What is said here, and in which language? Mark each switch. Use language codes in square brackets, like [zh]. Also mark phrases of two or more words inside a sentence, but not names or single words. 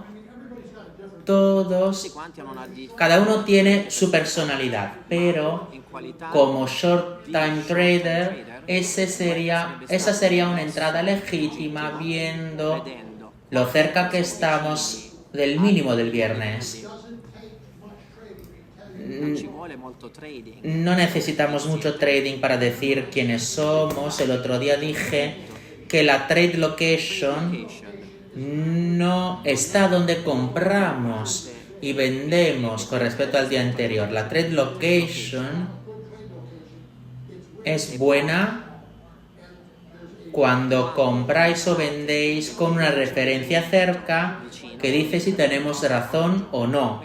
[it] Tutti quanti hanno una [es] cada uno tiene su personalidad, pero [it] in qualità [en] como short time trader, [es] esa sería una entrada legítima viendo [it] vedendo [es] lo cerca que estamos del mínimo del viernes. [it] non ci vuole molto trading. [es] No necesitamos mucho trading para decir quiénes somos. El otro día dije que la [en] trade location [es] no está donde compramos y vendemos con respecto al día anterior. La [en] trade location [es] es buena cuando compráis o vendéis con una referencia cerca que dice si tenemos razón o no.